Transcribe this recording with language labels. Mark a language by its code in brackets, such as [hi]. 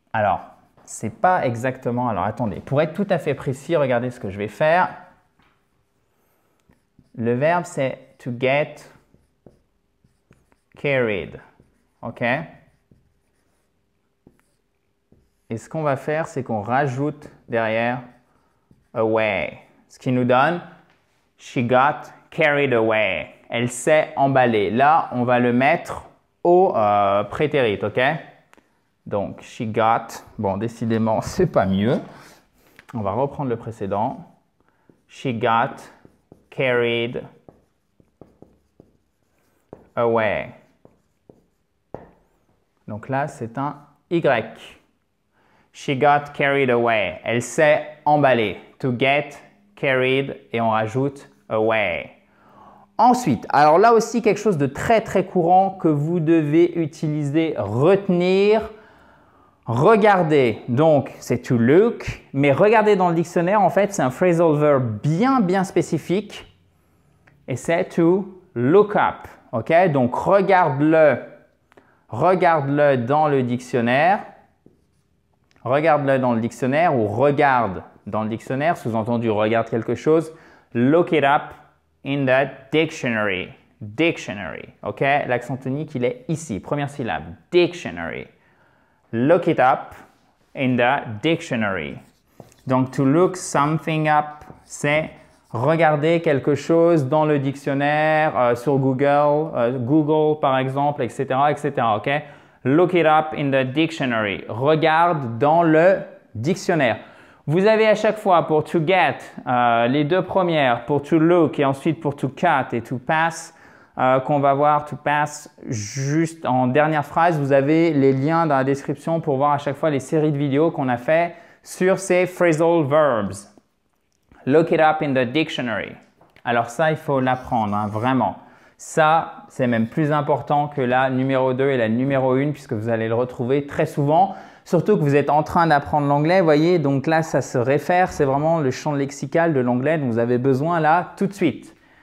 [fr] Alors, c'est pas exactement. Alors, attendez. Pour être tout à fait précis, regardez ce que je vais faire. Le verbe, c'est [en] to get carried. [fr] OK? Et ce qu'on va faire, c'est qu'on rajoute derrière away. Ce qui nous donne [en] she got carried away. [fr] Elle s'est emballée. Là, on va le mettre au prétérit, ok? Donc, [en] she got. [fr] Bon, décidément, c'est pas mieux. On va reprendre le précédent. [en] She got carried away. [fr] Donc là, c'est un Y. [en] She got carried away. [fr] Elle s'est emballée. [en] To get carried [fr] et on rajoute away. Ensuite, alors là aussi quelque chose de très très courant que vous devez utiliser, retenir. Regardez, donc c'est [en] to look, [fr] mais regardez dans le dictionnaire, en fait c'est un phrasal verb bien spécifique et c'est [en] to look up. [fr] Ok, donc regarde-le dans le dictionnaire. Regarde-le dans le dictionnaire ou regarde dans le dictionnaire, sous-entendu regarde quelque chose. [en] Look it up in the dictionary. Dictionary, ok? [fr] L'accent tonique, il est ici, première syllabe. [en] Dictionary. Look it up in the dictionary. [fr] Donc, [en] to look something up, [fr] c'est regarder quelque chose dans le dictionnaire, sur Google, Google par exemple, etc., ok? [en] Look it up in the dictionary. [fr] Regarde dans le dictionnaire. Vous avez à chaque fois pour [en] to get, [fr] les deux premières, pour [en] to look [fr] et ensuite pour [en] to cut [fr] et [en] to pass, [fr] qu'on va voir [en] to pass [fr] juste en dernière phrase. Vous avez les liens dans la description pour voir à chaque fois les séries de vidéos qu'on a fait sur ces phrasal verbs. [en] Look it up in the dictionary. [fr] Alors ça, il faut l'apprendre, hein, vraiment. Ça, c'est même plus important que la numéro 2 et la numéro 1 puisque vous allez le retrouver très souvent. Surtout que vous êtes en train d'apprendre l'anglais, vous voyez, donc là, ça se réfère, c'est vraiment le champ lexical de l'anglais dont vous avez besoin là tout de suite.